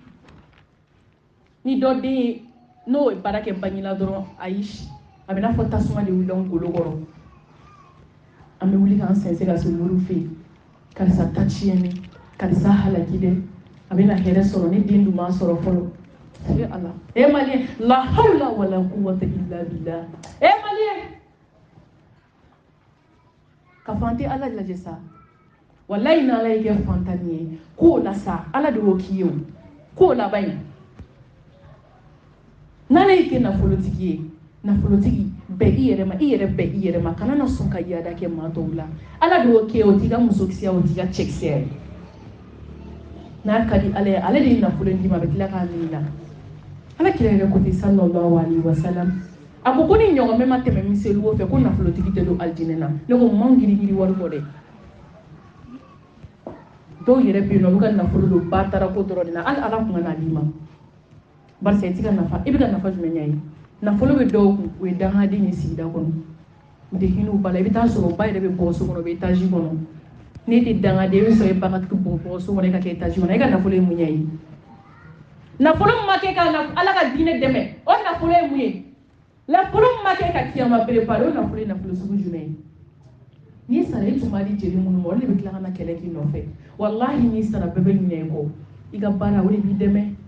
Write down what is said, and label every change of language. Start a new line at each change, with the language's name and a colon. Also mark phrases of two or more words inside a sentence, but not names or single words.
Bambara: ni dɔ den ye n'o ye baara kɛ bangi la dɔrɔn ayi a bɛ n'a fɔ tasuma de wulila n golo kɔrɔ an bɛ wuli k'an sɛnsɛn ka se muru fɛ yen karisa ta tiɲɛni karisa halaki dɛ a bɛna hɛrɛ sɔrɔ ne den dun m'a sɔrɔ fɔlɔ ala maliyɛn
Arabic: لا حول ولا قوة إلا بالله
Bambara: maliyɛn ka fɔ an tɛ ala lajɛ sa walayi n'ala y'i kɛ fantanni ye k'o la sa ala de y'o k'i ye o k'o laban ye n'ala y'i kɛ nafolotigi ye nafolotigi bɛn i yɛrɛ ma i yɛrɛ bɛn i yɛrɛ ma kana na sɔn ka yaada kɛ maa tɔw la ala de y'o kɛ o t'i ka musokisɛya o t'i ka cɛkisɛya ye n'a ka di ala ye ale de ye nafolo in d'i ma a bɛ tila k'a minɛ i la ala kira yɛrɛ ko ten
Arabic: صلى الله عليه وسلم
Bambara: a ko ni ɲɔgɔnmɛ ma tɛmɛ miseliw fɛ ko nafolotigi tɛ don alijinɛ na ne ko man girigiri wari kɔ dɛ dɔw yɛrɛ bɛ yen nɔ olu ka nafolo don ba taara ko dɔrɔn de la hali ala kun ka na d'i ma barisa i tɛ ka nafa i bɛ ka nafa jumɛn ɲa ye nafolo bɛ dɔw kun o ye dangaden ye sigida kɔnɔ u tɛ hinɛ u ba la i bɛ taa sɔrɔ ba yɛrɛ bɛ bɔgɔso kɔnɔ o bɛ etazi kɔnɔ n'e tɛ dangaden i bɛ sɔrɔ i ba ka bɔgɔso kɔnɔ e ka kɛ etazi kɔnɔ e ka nafolo ye mun ɲa ye nafolo min ma kɛ ka ala ka diinɛ dɛmɛ o nafolo ye mun ye nafolo min ma kɛ ka kiyama préparer o nafolo ye nafolo sugu jumɛn ye n'i sara i tun b'a di jeli minnu ma olu de bɛ tila ka na kɛlɛ k'i nɔfɛ walahi n'i sara bɛɛ bɛ ɲinɛ i kɔ i ka baara o de b'i dɛmɛ